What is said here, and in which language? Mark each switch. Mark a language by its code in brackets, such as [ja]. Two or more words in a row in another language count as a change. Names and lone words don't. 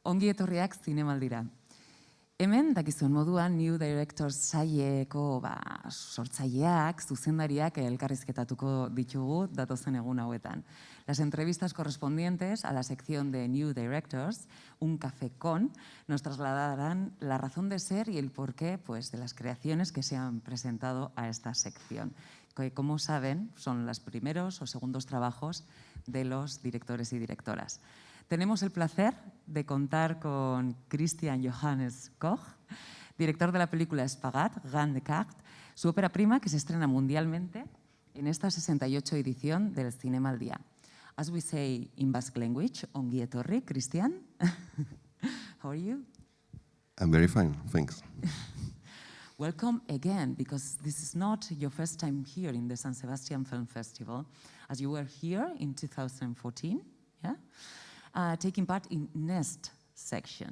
[eu] etorriak zinemaldira. Hemen, dakizuen moduan, New Directors saileko sortzaileak, zuzendariak elkarrizketatuko ditugu datozen egun hauetan. [es] Las entrevistas correspondientes a la sección de New Directors, un café con, nos trasladarán la razón de ser y el porqué de las creaciones que se han presentado a esta sección, que, como saben, son los primeros o segundos trabajos de los directores y directoras. Tenemos el placer de contar con Christian Johannes Koch, director de la película SPAGAT, Grande Carte, su ópera prima que se estrena mundialmente en esta 68 edición del Cinema al Día. [en] As we say in Basque language, [eu] ongi etorri, Christian. [en] How are you? I'm very fine, thanks. Welcome again, because this is not your first time here in the San Sebastian Film Festival, as you were here in 2014, yeah? Taking part in Nest section.